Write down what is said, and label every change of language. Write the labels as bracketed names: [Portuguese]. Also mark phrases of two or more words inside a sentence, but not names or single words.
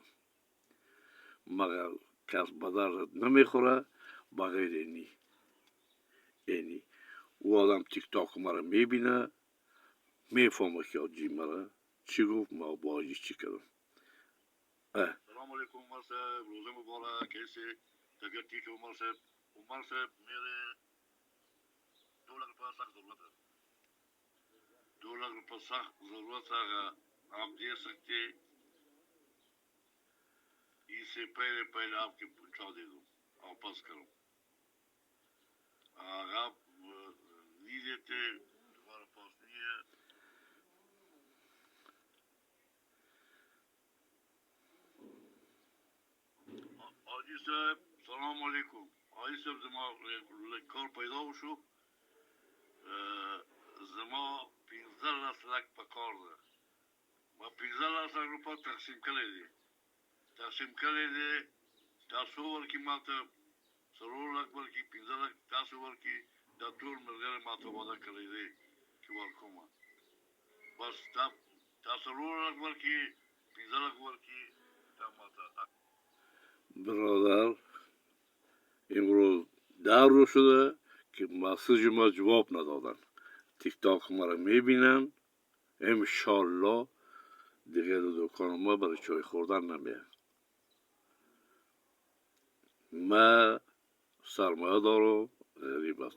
[Persian] مگر کس به درد نمیخوره بغیر اینی. او آدم تیک تاک مرا میبینه، میفهمه که آجی مرا چی گفت، ما با آجی چی کردم. سلام علیکم عمر صاحب، روزه مبارک. [Urdu] کیسے طبیعت ٹھیک ہے عمر صاحب؟ عمر صاحب میرے 2 لاکھ روپیہ سخت ضرورت ہے. 2 لاکھ روپیہ سخت ضرورت ہے، اگر آپ دے سکتے اس سے پہلے آپ کے پہنچا دے دوں، واپس کروں. اگر آپ نہیں دیتے، تمہارے پاس نہیں ہے. [Pashto] حاجی صاحب سلام علیکم. حاجی صاحب زما کار پیدا شو. زما 15 لک په کار ده. ما 15 لک روپیا تقسیم کړی دی. تاسو ورکړئ ماته 3 لک ورکړئ، 15 لک تاسو ورکړئ. دا ټول ملګري ماته وعده کړی دی چې ورکوم. بس تاسو 3 لک ورکړئ، 15 لک ورکړئ. دا ماته [Persian] برادر امروز 10 روز شده که مسیج ما جواب ندادن. تیک تاک ما را میبینن. انشالله دیگه در دکان ما برای چای خوردن نمیه. ما سرمایه دارم، غریب هستم.